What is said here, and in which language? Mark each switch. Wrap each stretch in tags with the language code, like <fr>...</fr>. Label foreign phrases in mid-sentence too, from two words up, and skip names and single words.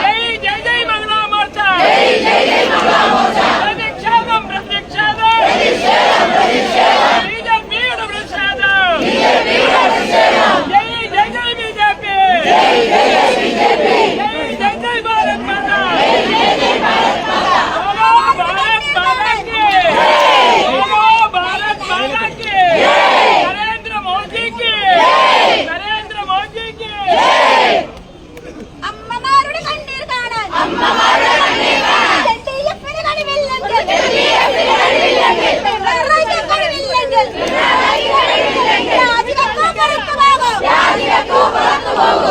<ml>പ്രതിഷേധം പ്രതിഷേധം, ബിജെപിയുടെ പ്രതിഷേധം,</ml> <hi>जय जय जय बीजेपी, जय जय जय भारत माता, बोलो भारत माता की, बोलो भारत माता की, नरेंद्र मोदी की, नरेंद्र मोदी की.</hi> <ml>അമ്മമാരുടെ കണ്ണീർ കാണാൻ LDF-ന് കഴിവില്ലെങ്കിൽ പിണറായിക്ക് കഴിവില്ലെങ്കിൽ രാജിവെക്കൂ പുറത്തു പോകും.</ml>